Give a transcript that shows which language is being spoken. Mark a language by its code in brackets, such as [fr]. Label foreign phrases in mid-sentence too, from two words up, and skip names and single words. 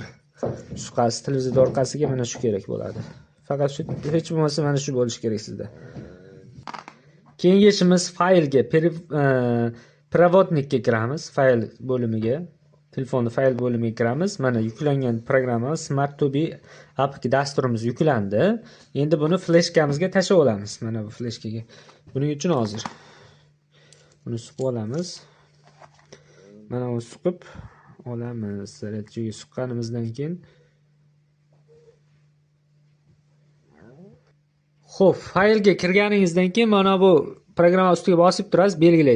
[uz] Suqasiz televizor orqasiga mana shu kerak bo'ladi. Faqat shu hech bo'lmasa mana shu bo'lishi kerak sizda. Keyingi ishimiz faylga, provodnikka kiramiz, fayl bo'limiga. Telefonni fayl bo'limiga kiramiz. Mana yuklangan programma Smart to be APK dasturimiz yuklandi. Endi buni fleshkamizga tashlab olamiz. Mana bu fleshkaga. Buning uchun hozir buni suqib olamiz. Mana uni suqib olamiz. Zaryadchiga suqqanimizdan keyin xo'p, faylga kirganingizdan keyin mana bu programma ustiga bosib turasiz, belgilaysiz.